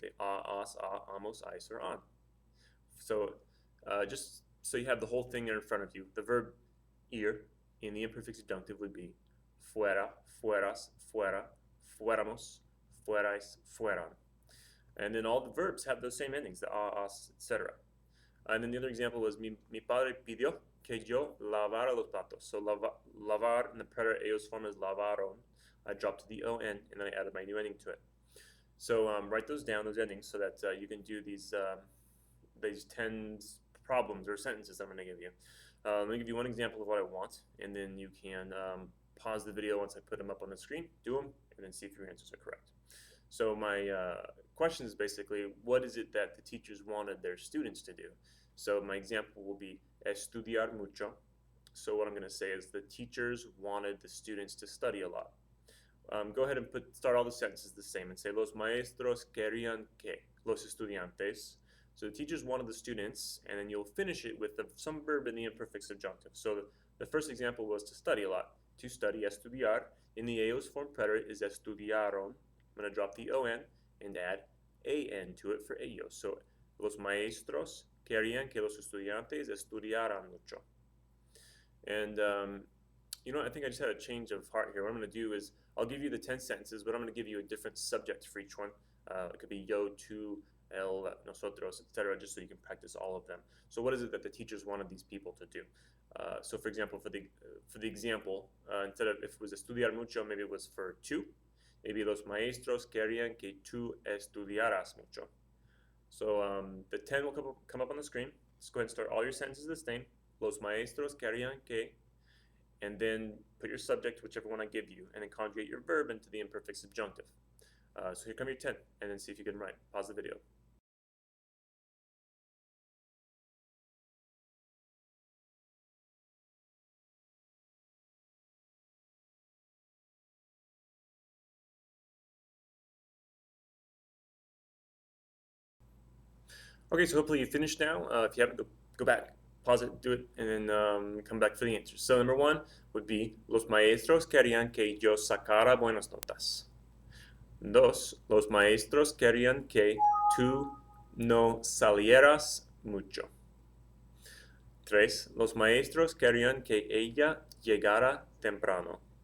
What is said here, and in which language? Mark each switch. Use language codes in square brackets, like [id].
[en] The a, as, amos, ais, or on. So just so you have the whole thing there in front of you, the verb ir in the imperfect subjunctive would be [es] fuera, fueras, fuera, fuéramos, fuerais, fueran. [en] And then all the verbs have those same endings, the a, as, etc. And then the other example was [es] mi padre pidió que yo lavara los platos. [en] So lavar in the preterite ellos form is lavaron. I dropped the on and then I added my new ending to it. So write those down, those endings, so that you can do these 10 problems or sentences I'm going to give you. Let me give you one example of what I want, and then you can pause the video once I put them up on the screen, do them, and then see if your answers are correct. So my question is basically, what is it that the teachers wanted their students to do? So my example will be [es] estudiar mucho. [en] So what I'm going to say is the teachers wanted the students to study a lot. go ahead and start all the sentences the same and say [es] los maestros querían que, los estudiantes. [en] So the teachers wanted the students, and then you'll finish it with some verb in the imperfect subjunctive. So the first example was to study a lot. To study, estudiar. In the ellos form preterite is estudiaron. I'm going to drop the on and add an to it for ellos. [es] So los maestros querían que los estudiantes estudiaran mucho. [en] And I think I just had a change of heart here. What I'm going to do is I'll give you the 10 sentences, but I'm going to give you a different subject for each one. It could be yo, tú, él, nosotros, etc., just so you can practice all of them. So what is it that the teachers wanted these people to do? So for example, for the example, instead of if it was [es] estudiar mucho, [en] maybe it was for tú. Maybe [es] los maestros querían que tú estudiaras mucho. [en] So the 10 will come up on the screen. Let's go ahead and start all your sentences the same. [es] Los maestros querían que, [en] and then put your subject, whichever one I give you, and then conjugate your verb into the imperfect subjunctive. So here come your 10, and then see if you can write. Pause the video. Okay, so hopefully you finished now. If you haven't, go back, pause it, do it, and then come back for the answers. So number 1 would be, [es] los maestros querían que yo sacara buenas notas. 2, los maestros querían que tú no salieras mucho. 3, los maestros querían que ella llegara temprano.